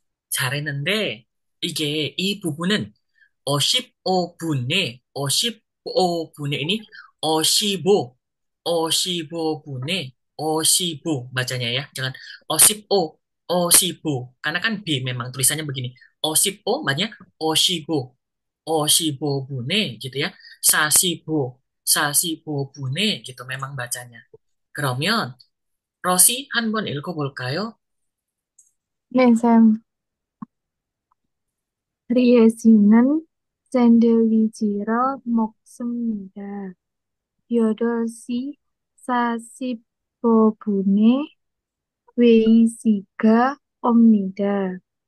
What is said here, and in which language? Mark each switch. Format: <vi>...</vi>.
<ko>잘했는데, 이게 이 부분은 55분에, 55분에 ini 55, 55분에, 55</ko> <id>bacanya ya. Jangan 55, 55. Karena kan B memang tulisannya begini. 55 bacanya 55,</id> <ko>55분에</ko> <id>gitu ya. 45,</id> <ko>45분에</ko> <id>gitu memang bacanya.</id> <ko>그러면 로시 한번 읽어볼까요? 네, 쌤. 리에시는 샌드위치를 먹습니다. 8시 45분에 웨이시가 옵니다.</ko>